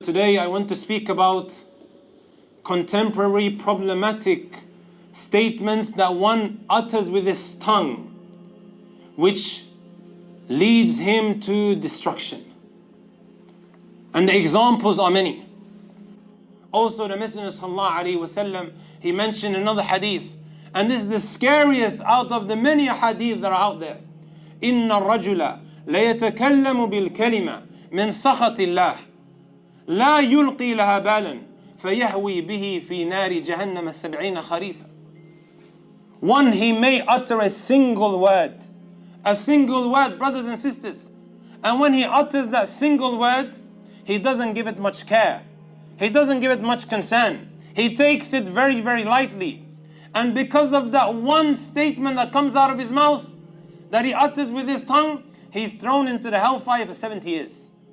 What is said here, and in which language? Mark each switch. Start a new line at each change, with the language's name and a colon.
English: today I want to speak about contemporary problematic statements that one utters with his tongue, which leads him to destruction. And the examples are many. Also, the Messenger sallallahu alaihi wasallam, he mentioned another hadith, and this is the scariest out of the many hadith that are out there.
Arabic: إن الرجل ليتكلم بالكلمة من سخط الله لا يلقي لها بالا فيهوي به في نار جهنم 70 خريفا.
English: One, he may utter a single word, brothers and sisters. And when he utters that single word, he doesn't give it much care. He doesn't give it much concern. He takes it very, very lightly. And because of that one statement that comes out of his mouth, that he utters with his tongue, he's thrown into the hellfire for 70 years.